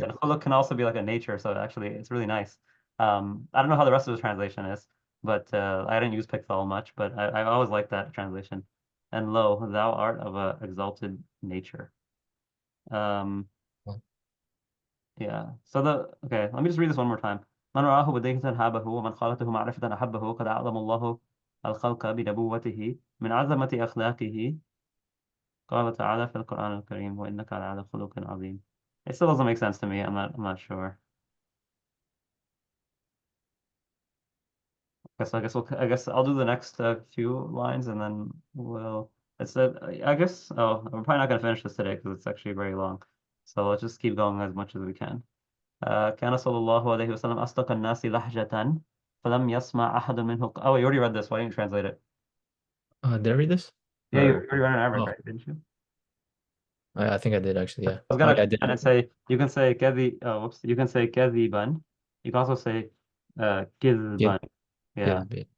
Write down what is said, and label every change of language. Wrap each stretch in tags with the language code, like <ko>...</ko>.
<en>And khuluq can also be like a nature, so actually it's really nice. I don't know how the rest of the translation is, but I didn't use Pickthall much, but I always like that translation. And lo, thou art of a exalted nature. Um, yeah. So okay, let me just read this one more time.</en> <ar>من رآه بديهة هابه ومن خالته معرفة أحبه قد أعلم الله الخلق بنبوته من عظمة أخلاقه قال تعالى في القرآن الكريم وإنك على خلق عظيم.</ar> <en>It still doesn't make sense to me. I'm not sure. I guess I'll do the next few lines and then we'll. It's I guess. Oh, we're probably not gonna finish this today because it's actually very long. So let's just keep going as much as we can.</en> <ar>كان صلى الله عليه وسلم أصدق الناس لهجة فلم يسمع أحد منه.</ar> <en>Oh, you already read this. Why didn't you translate it? Did I read this? Yeah, you Or already read it in Arabic, oh, right? Didn't you? I think I did actually. Yeah. I was Oh gonna yeah, I did. and say you can say كذي. Oh, whoops. You can say كذبا. You can also say Give, كذبا. Yeah, give.</en>